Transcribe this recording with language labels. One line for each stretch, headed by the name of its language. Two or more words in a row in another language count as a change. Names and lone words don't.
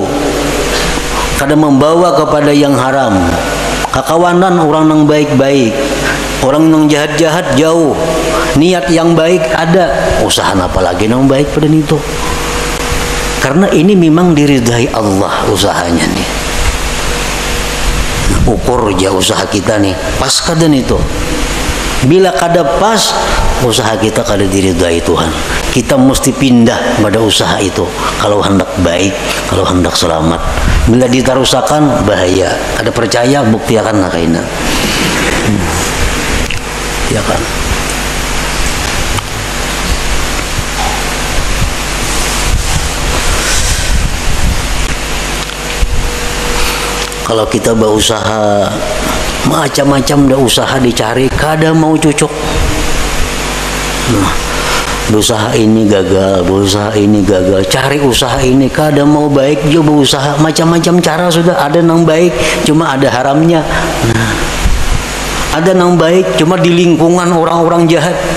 Banjar: Kada membawa kepada yang haram. Kakawanan orang yang baik-baik, orang yang jahat-jahat jauh.
Indonesian: Niat yang baik ada, usaha apalagi yang baik pada itu. Karena ini memang diridai Allah usahanya nih.
Banjar: Ukur aja usaha kita nih, pas kada itu. Bila kada pas, usaha kita kada diridai Tuhan. Kita mesti pindah pada usaha itu. Kalau hendak baik, kalau hendak selamat. Bila ditarusakan, bahaya. Kada percaya, bukti akan nakaina.
Indonesian: Ya kan? Kalau kita berusaha macam-macam dah usaha dicari,
Banjar: kada mau cocok. Nah, berusaha ini gagal, berusaha ini gagal, cari usaha ini kada mau baik juga berusaha, macam-macam cara sudah ada yang baik, cuma ada haramnya.
Indonesian: Nah, ada yang baik cuma di lingkungan orang-orang jahat.